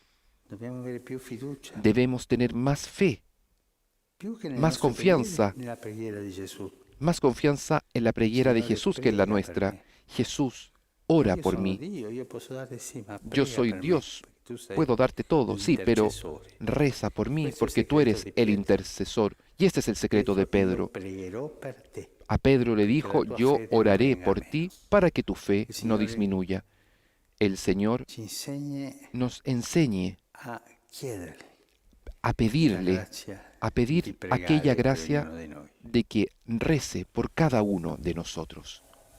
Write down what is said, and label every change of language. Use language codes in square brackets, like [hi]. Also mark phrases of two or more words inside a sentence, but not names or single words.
[es] Debemos tener más fe, más confianza en la preghiera de Jesús que en la nuestra. Jesús, ora por mí. Yo soy Dios. Puedo darte todo, sí, pero reza por mí porque tú eres el intercesor. Y este es el secreto de Pedro. [it] Pregherò per te. [es] A Pedro le dijo, [it] tua [es] yo [it] fede non [es] oraré [it] venga [es] por [it] meno". [es] ti para que tu fe [it] Il [es] no [it] Signore [es] disminuya. El Señor [it] ci insegni [es] nos enseñe [it] a chiederle [es] a [it] la [es] pedirle, [it] grazia [es] a [it] di [es] pedir [it] pregare [es] aquella [it] per [es] gracia [it] ognuno di noi. [es] de que rece por cada uno de nosotros.